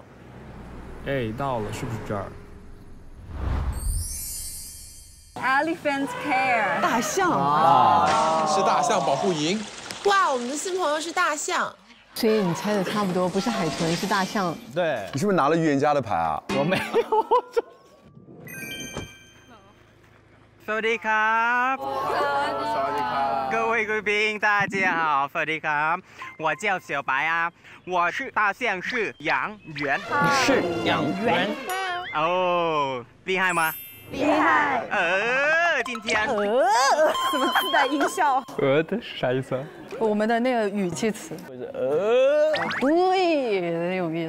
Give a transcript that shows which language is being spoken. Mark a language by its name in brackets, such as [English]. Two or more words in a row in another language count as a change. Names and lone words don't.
[Chinese] 哎，到了，是不是这儿？ [English] Elephant care， [Chinese] 大象是大象保护营。哇，我们的新朋友是大象，所以你猜的差不多，不是海豚，是大象。对，你是不是拿了预言家的牌啊？我没有。 [Thai] สวัสดีครับ [Chinese] 各位贵宾，大家好， [Thai] สวัสดีครับ [Chinese] 我叫小白啊，我是大象是养源，是养源。哦，厉害吗？厉害。今天怎么自带音效？的是啥意思啊？我们的那个语气词。对，很有意思。